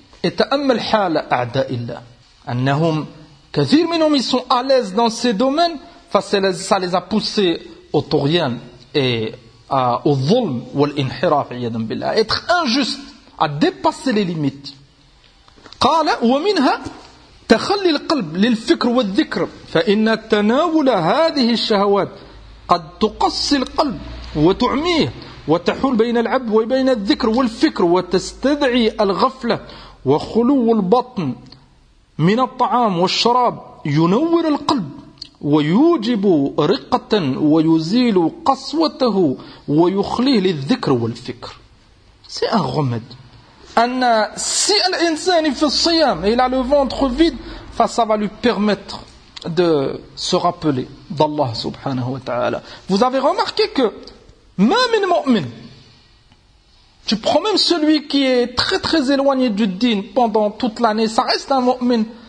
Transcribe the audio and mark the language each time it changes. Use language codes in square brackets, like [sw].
[fr] Et [ar] تأمل حال أعداء الله أنهم كثير منهم [fr] ils sont à l'aise dans ces domaines, ça les a poussés au tourian et au zulm ou l'inhiraf, iyadun billah, être injuste, à dépasser les limites. [ar] قال ومنها تخلي القلب للفكر والذكر فإن تناول هذه الشهوات قد تقصي القلب وتعميه وتحول بين العبد وبين الذكر والفكر وتستدعي الغفلة وخلو البطن من الطعام والشراب ينور القلب ويوجب رقة ويزيل قسوته ويخليه للذكر والفكر. [fr] C'est un remède. أن si [ar] الإنسان في الصيام [fr] il a le ventre vide, ça va lui permettre de se rappeler d'Allah subhanahu wa ta'ala. Vous avez remarqué que même un mu'min, tu prends même celui qui est très très éloigné du din pendant toute l'année, ça reste un mu'min.